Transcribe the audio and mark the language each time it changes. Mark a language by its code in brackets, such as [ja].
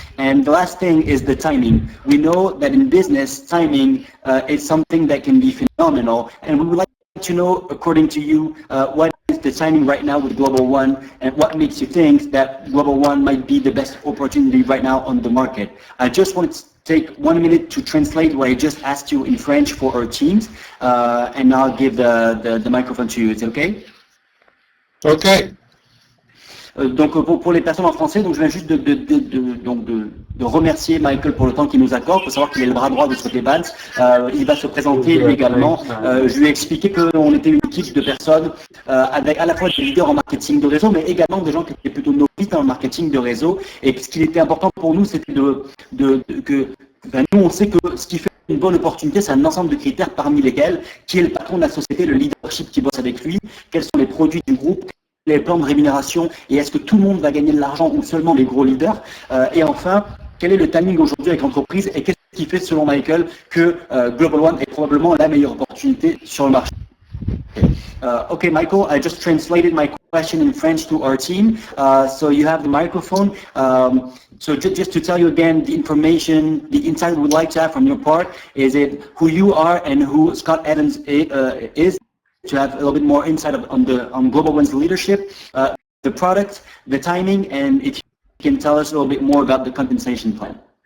[en] And the last thing is the timing. We know that in business, timing is something that can be phenomenal, and we would like to know, according to you, what is the timing right now with GlobalOne, and what makes you think that GlobalOne might be the best opportunity right now on the market. I just want to take 1 minute to translate what I just asked you in French for our teams, and I'll give the microphone to you. Is it okay? Okay. [fr] Donc pour les personnes en français, donc je viens juste de remercier Michael pour le temps qu'il nous accorde. Il faut savoir qu'il est le bras droit de Scott Evans. Il va se présenter lui également. Je lui ai expliqué qu'on était une équipe de personnes avec à la fois des leaders en marketing de réseau, mais également des gens qui étaient plutôt novices dans le marketing de réseau. Et ce qui était important pour nous, c'était que nous, on sait que ce qui fait une bonne opportunité, c'est un ensemble de critères parmi lesquels qui est le patron de la société, le leadership qui bosse avec lui, quels sont les produits du groupe, les plans de rémunération, et est-ce que tout le monde va gagner de l'argent ou seulement les gros leaders, et enfin, quel est le timing aujourd'hui avec l'entreprise et qu'est-ce qui fait selon Michael que GlobalOne est probablement la meilleure opportunité sur le marché. [en] Okay, Michael, I just translated my question in French to our team, so you have the microphone. So just to tell you again, the information, the insight we would like to have from your part is it who you are and who Scott Evans is, to have a little bit more insight on GlobalOne's leadership, the product, the timing, and if you can tell us a little bit more about the compensation plan.